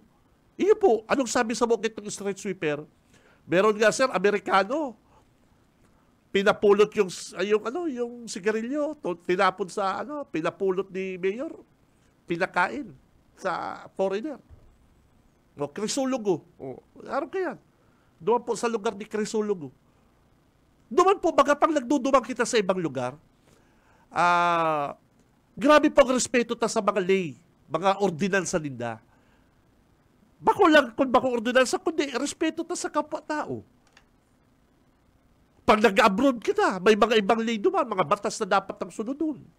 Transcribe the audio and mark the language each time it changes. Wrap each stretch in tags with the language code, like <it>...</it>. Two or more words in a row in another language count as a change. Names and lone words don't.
<bik>Iyo po, anong sabi sa mukha itong street sweeper? Meron nga, sir, Amerikano.</bik> <tl>Pinapulot yung sigarilyo, pinapulot ni Mayor, pinakain sa foreigner.</tl> <bik>Crisologo. Araw kaya.</bik> <tl>Doon po sa lugar ni Crisologo.</tl> <bik>Doon po, baga pang nagdudumang kita sa ibang lugar, grabe pong respeto ta sa mga lay, mga ordinansa ninda. Bako lang kung bako ordinansa, kundi respeto ta sa kapwa-tao. Pag nag-abroad kita, may mga ibang lay duman, mga batas na dapat ang sunodun.</bik>